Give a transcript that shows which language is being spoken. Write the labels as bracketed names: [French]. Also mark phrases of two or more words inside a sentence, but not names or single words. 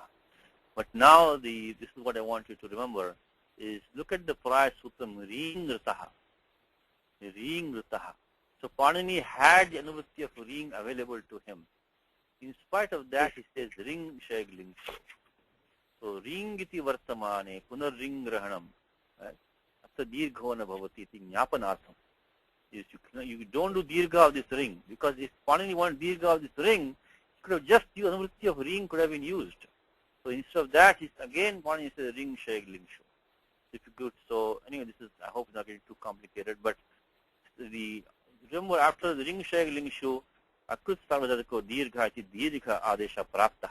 [English] But now this is what I want you to remember. Is look at the prior sutram, [Sanskrit] Ring Ritaha. Ring Ritaha. [English] So Panini had the anuvritti of ring available to him. In spite of that, he says [Sanskrit] ring shag ling. So ring iti vartamane punar ring grahanam. After dirghona bhavati iti jnapanartham. [English] You don't do dirgha of this ring, because if Panini wanted dirgha of this ring, he could have just used anuvritti of ring could have been used. So instead of that, again Panini says [Sanskrit] ring shag ling. [English] Difficult. So anyway, this is, I hope it's not getting too complicated, but remember after the [Sanskrit] ring shag ling shu, Akrit Sarvadhatako Dirgha iti Dirgha Adesha Prapta.